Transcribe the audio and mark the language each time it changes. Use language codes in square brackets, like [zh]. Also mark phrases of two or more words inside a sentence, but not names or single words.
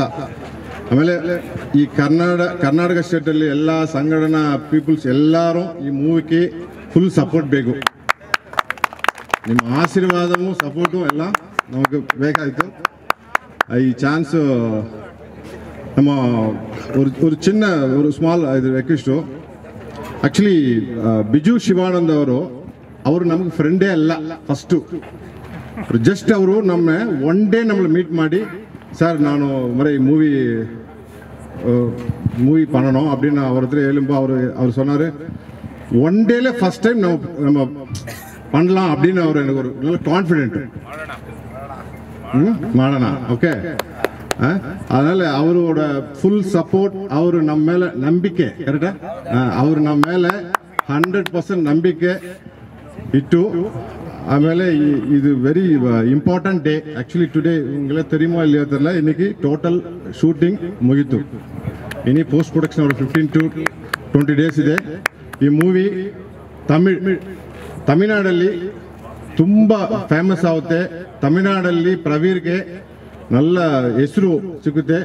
[kn] ಆಮೇಲೆ ಈ ಕರ್ನಾಟಕ ಸ್ಟೇಟಲ್ಲಿ ಎಲ್ಲ ಸಂಘಟನಾ ಪೀಪಲ್ಸ್ ಎಲ್ಲರೂ ಈ ಮೂವಿಗೆ [en] full support [kn] ಬೇಕು. ನಿಮ್ಮ ಆಶೀರ್ವಾದವೂ ಸಪೋರ್ಟು ಎಲ್ಲ ನಮಗೆ ಬೇಕಾಯಿತು. ಈ ಚಾನ್ಸು ನಮ್ಮ [ta] ஒரு சின்ன [kn] ಸ್ಮಾಲ್ ಇದು ರಿಕ್ವೆಸ್ಟು. ಆ್ಯಕ್ಚುಲಿ ಬಿಜು ಶಿವಾನಂದ್ ಅವರು ನಮಗೆ ಫ್ರೆಂಡೇ ಅಲ್ಲ. [en] first just [kn] ಅವರು [en] one day [kn] ನಮ್ಮನ್ನು ಮೀಟ್ ಮಾಡಿ, [ta] சார் நான் முறை மூவி பண்ணணும் அப்படின்னு அவர்கிட்ட எழும்போது அவர் சொன்னார், 1 டேல [en] first time [ta] நம்ம பண்ணலாம் அப்படின்னு அவர் எனக்கு ஒரு நல்ல கான்ஃபிடென்ட். [kn] ಮಾಡೋಣ. ಓಕೆ, [ta] அதனால அவரோட [en] full support, [kn] ಅವರು ನಮ್ಮ ಮೇಲೆ ನಂಬಿಕೆ, ಕರೆಕ್ಟಾ, ಅವರು ನಮ್ಮ ಮೇಲೆ 100% ನಂಬಿಕೆ ಇಟ್ಟು. ಆಮೇಲೆ ಇದು [en] very important day. actually today [kn] ನಿಮಗೆಲ್ಲ [ta] தெரியுமா இல்லையோ தெரியல, இன்னைக்கு [en] total shooting [kn] ಮುಗಿತು. ಇನ್ನು [en] post production [kn] ಅವರು [en] 15 to 20 days [kn] ಇದೆ. ಈ ಮೂವಿ ತಮಿಳ್ನಾಡಲ್ಲಿ ತುಂಬ ಫೇಮಸ್ ಆಗುತ್ತೆ. ತಮಿಳ್ನಾಡಲ್ಲಿ ಪ್ರವೀರ್ಗೆ നല്ല ಹೆಸರು ಸಿಗುತ್ತೆ.